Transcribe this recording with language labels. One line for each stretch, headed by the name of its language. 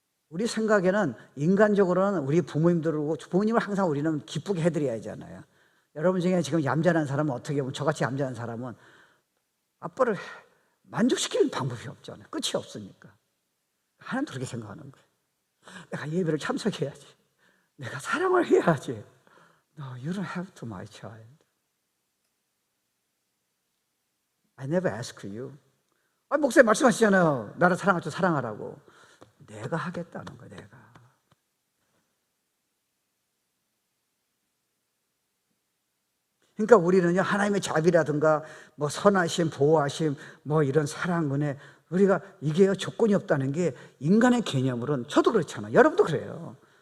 Korean: 우리 생각에는 인간적으로는 우리 부모님을 항상 우리는 기쁘게 해드려야 하잖아요. 여러분 중에 지금 얌전한 사람은 어떻게 보면 저같이 얌전한 사람은 아빠를 만족시키는 방법이 없잖아요. 끝이 없으니까. 하나님도 그렇게 생각하는 거예요. 내가 예배를 참석해야지. 내가 사랑을 해야지.
English: No, you don't have to, my child. I never ask you.
Korean: 목사님 말씀하시잖아요. 나를 사랑할 줄 사랑하라고. 내가 하겠다는 거예요. 내가. 그러니까 우리는요, 하나님의 자비라든가 뭐 선하심, 보호하심, 뭐 이런 사랑, 은혜, 우리가 이게요 조건이 없다는 게 인간의 개념으로는, 저도 그렇잖아요. 여러분도 그래요.